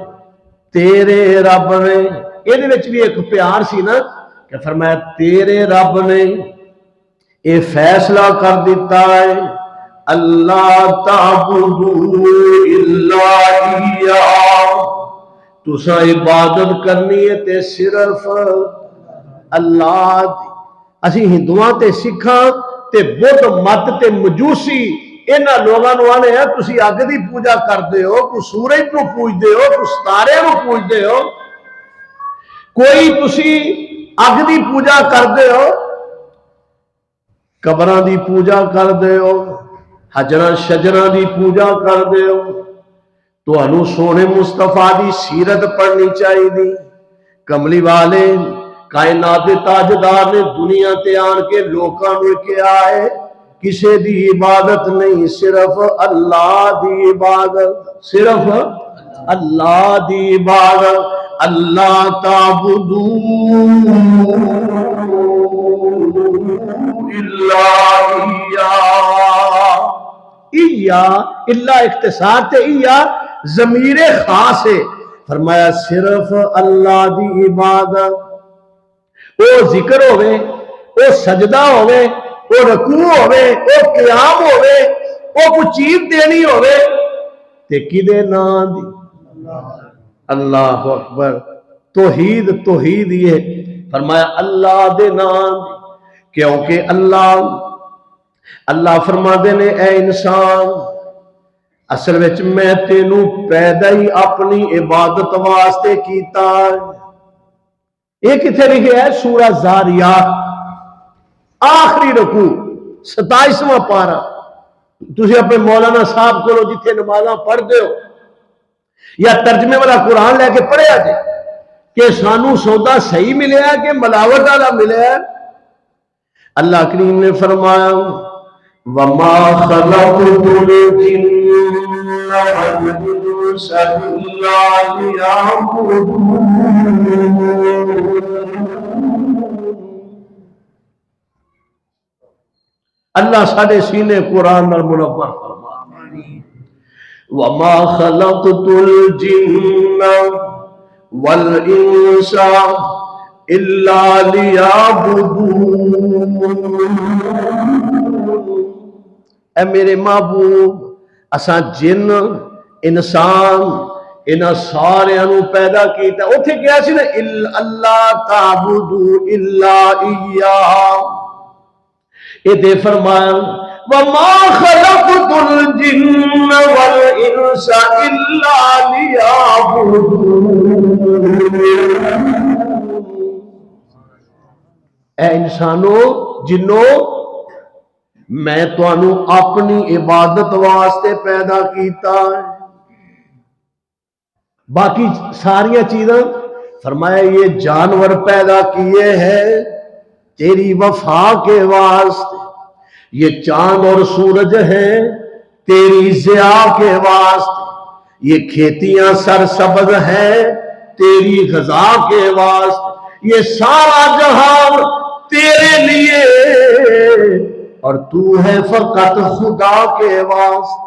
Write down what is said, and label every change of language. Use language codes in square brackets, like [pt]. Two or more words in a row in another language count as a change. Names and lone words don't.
[pa] یہ وچ بھی ایک پیار سی نا، کہ فرمایا تیرے رب نے یہ فیصلہ کر دیتا ہے [ar] اللہ تعبدوا الا ایاہ، [pa] تساں عبادت کرنی ہے تے صرف اللہ دی۔ اسی ہندوؤں تے سکھاں تے بدھ مت تے مجوسی انہاں لوگاں نوں آنے ہیں تسی اگ دی پوجا کردے ہو، کوئی سورج نو پوجدے ہو، کوئی ستارے نو پوجدے ہو، کوئی تسی اگ دی پوجا کردے ہو، قبراں دی پوجا کردے ہو، حجراں شجراں دی پوجا کردے ہو۔ تانوں سونے مصطفیٰ دی سیرت پڑھنی چاہیے۔ کملی والے کائنات دے تاجدار نے دنیا تے آن کے لوکاں نوں کہا ہے کسے دی عبادت نہیں، صرف اللہ دی عبادت، صرف اللہ دی عبادت۔ [ar] اللہ تعبدوا الا ایاہ، [pa] ایاہ اللہ اختصار تے ایاہ ضمیر خاص ہے، فرمایا صرف اللہ دی عبادت۔ او ذکر ہوئے، او سجدہ ہوئے، او رکوع ہوئے، او قیام ہوئے، او کوئی چیز دینی ہوئے تے کدے نام دی؟ اللہ اکبر۔ توحید توحید یہ فرمایا اللہ دے نام دی، کیونکہ اللہ فرما دے نے اے انسان اصل وچ میں تینوں پیدا ہی اپنی عبادت واسطے کیتا ہے۔ [ur] یہ کتنے لکھے ہے؟ [pa] سورہ زاریات آخری رکوع 27واں پارہ۔ تسی اپنے مولانا صاحب کو جتھے نمازاں پڑھ دے ہو یا ترجمے والا قرآن لے کے پڑھیا جائے کہ سانو سودا صحیح ملے ہے کہ ملاوٹ والا ملے ہے۔ [ar] اللہ کریم نے فرمایا وَمَا خَلَقْتُ الْجِنَّ وَالْإِنسَ إِلَّا لِيَعْبُدُونِ۔ [pa] اللہ ساڑھے سینے قرآن اور منور فرما [ar] وَمَا خَلَقْتُ الْجِنَّ وَالْإِنسَ إِلَّا لِيَعْبُدُونِ۔ [pa] اے میرے محبوب اساں جن انسان انہاں سارے انو پیدا کیتا، اتھے کیا سی نا [ar] اللہ تعبدو الا ایاہ، [pa] یہ دے فرمایا [ar] وَمَا خَلَقْتُ الْجِنَّ وَالْإِنسَ إِلَّا لِيَعْبُدُونِ۔ [pa] اے انسانو جنو میں تو انو اپنی عبادت واسطے پیدا کیتا ہے۔ باقی ساریاں چیزاں [ur] فرمایا یہ جانور پیدا کیے ہیں تیری وفا کے واسطے، یہ چاند اور سورج ہیں تیری ضیاء کے واسطے، یہ کھیتیاں سرسبز ہیں تیری غذا کے واسطے، یہ سارا جہان تیرے لیے اور تو ہے فقط خدا کے واسطے۔